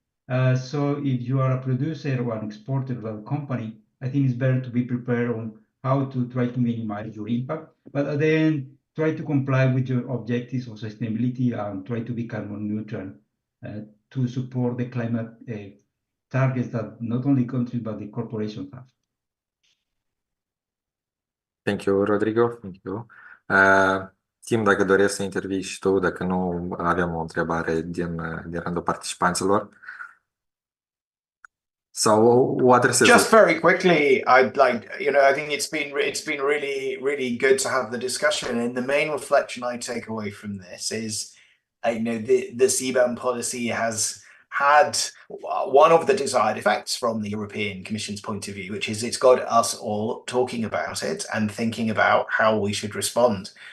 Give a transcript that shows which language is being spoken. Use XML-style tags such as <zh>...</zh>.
<en>So if you are a producer or an exporter of a company, I think it's better to be prepared on how to try to minimize your impact, but then try to comply with your objectives of sustainability and try to be carbon neutral to support the climate targets that not only countries but the corporations have. Thank you, Rodrigo. Thank you.</en> <ro>Tim, dacă doresc să intervii și tu, dacă nu avem o întrebare din rândul participanților.</ro> <en>So what is just very quickly, I'd like, I think it's been really, really good to have the discussion. And the main reflection I take away from this is, the CBAM policy has had one of the desired effects from the European Commission's point of view, which is it's got us all talking about it and thinking about how we should respond,</en>